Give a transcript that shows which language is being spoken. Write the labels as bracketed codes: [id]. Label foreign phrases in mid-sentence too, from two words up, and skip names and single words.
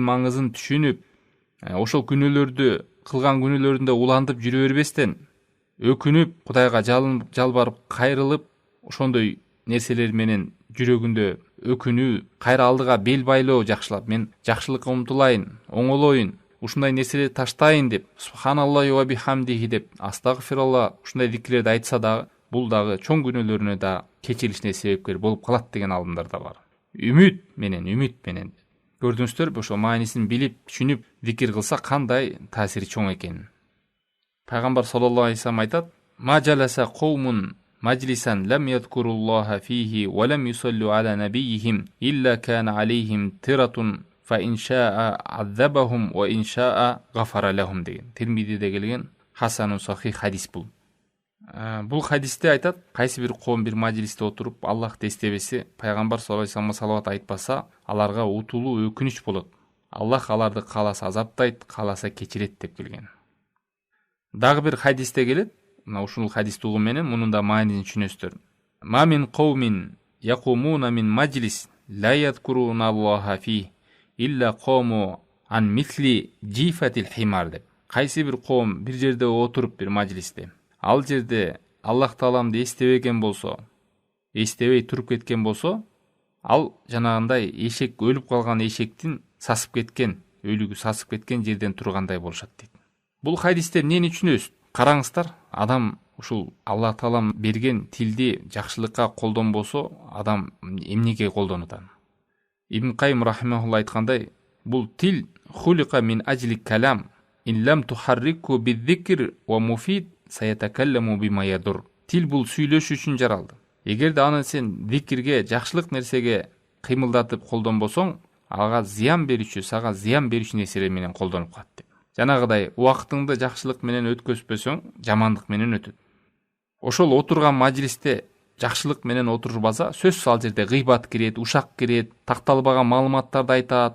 [ky] маңызын түшүнүп, ошол күнөөлөрдү, кылган күнөөлөрүндө улантып жүрө бербестен, өкүнүп, Кудайга жалбарып, кайрылып, ошондой нерселер менен жүрөгүндө өкүнүү, кайра алдыга бел байлоо жакшылап, мен жакшылыкка умтулайын, оңолоюн, ушундай нерселерди таштайын деп, [ar] سبحان الله وبحمده [ky] деп, астагфиралла, ушундай зикирлерди айтса дагы, бул дагы чоң күнөөлөрүнө да кечирилишине себепкер болуп калат деген алымдар да бар. Үмүт менен. Көрдүңүздөрбү, ошо маанисин билип, түшүнүп, зикир кылса кандай таасири чоң экенин. Пайгамбар [ar] صلى الله عليه وسلم [ky] айтат: [ar] "ما جلس قوم مجلسا لم يذكروا الله فيه ولم يصلوا على نبيهم إلا كان عليهم ترة فإن شاء عذبهم وإن شاء غفر لهم" деген. [ky] Тирмидиде келген [ar] حسن صحيح [ky] хадис бул. Бул хадисте айтат, кайсы бир коом бир мажилисте отуруп Аллахты эстебесе, пайгамбар [ar] صلى الله عليه وسلم [ky] салават айтпаса, аларга утулуу өкүнүч болот. Аллах аларды кааласа азаптайт, кааласа кечирет деп келген. Дагы бир хадисте келет, ушул хадисти угуу менен мунун да маанисин түшүнөсүздөр. [ar] ما من قوم يقومون من مجلس لا يذكرون الله فيه إلا قاموا عن مثل جيفة حمار деп. [ky] Кайсы бир коом бир жерде отуруп бир мажилисте, ал жерде Аллах Тааламды эстебеген болсо, эстебей туруп кеткен болсо, ал жанагындай эшек, өлүп калган эшектин сасып кеткен, өлүгү сасып кеткен жерден тургандай болушат дейт. Бул хадистер эмнени түшүнөбүз? Караңыздар, адам ушул Аллах Таалам берген тилди жакшылыкка колдонбосо, адам эмнеге колдонот? Ибн Кайым рахимахулла айткандай, бул тил [ar] خلق من أجل الكلام إن لم تحركه بالذكر والمفيد سيتكلم بما يضر. [ky] Тил бул сүйлөш үчүн жаралды. Эгерде аны сен зикирге, жакшылык нерсеге кыймылдатып колдонбосоң, ага зыян берүүчү, сага зыян берүүчү нерселер менен колдонуп калат деп. Жанагыдай убактыңды жакшылык менен өткөзбөсөң, жамандык менен өтөт. Ошол отурган мажилисте жакшылык менен отурбаса, сөзсүз ал жерде гыйбат кирет, ушак кирет, такталбаган маалыматтарды айтат.